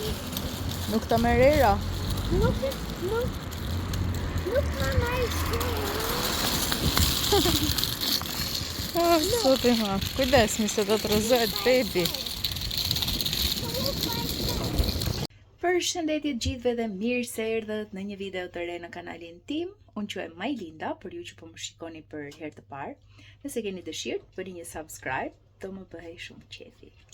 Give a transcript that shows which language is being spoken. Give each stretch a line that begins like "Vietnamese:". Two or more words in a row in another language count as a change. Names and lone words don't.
Albanian: Nuk të merera.
English: Look, Mama, it's so old.
Albanian: Zoti ma. Kujdes, mi se do të rëzohet baby. Përshëndetje të gjithëve dhe mirë se erdhët në një video të re në kanalin tim. Unë quhem Majlinda, për ju që po më shikoni për herë të parë. Nëse keni dëshirë, bëni një subscribe, do më bëhej shumë qefi.